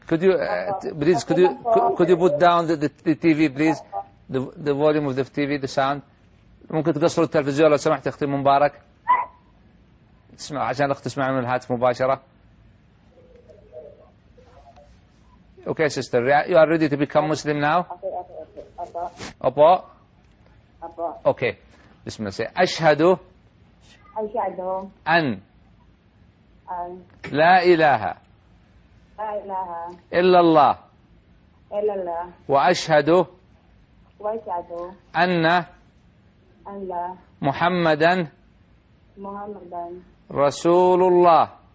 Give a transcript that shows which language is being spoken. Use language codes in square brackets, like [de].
[en] Could you please could you put down the TV please, the volume of the TV, the sound. [ar] ممكن تقصروا التلفزيون لو سمحت اختي مبارك. تسمع عشان الاخت تسمع من الهاتف مباشرة. [en] Okay, sister, you are ready to become Muslim now? Okay. Apo. Okay. Bismillah. Say [ar] أشهد أن لا إله إلا الله وأشهد أن محمدا رسول الله.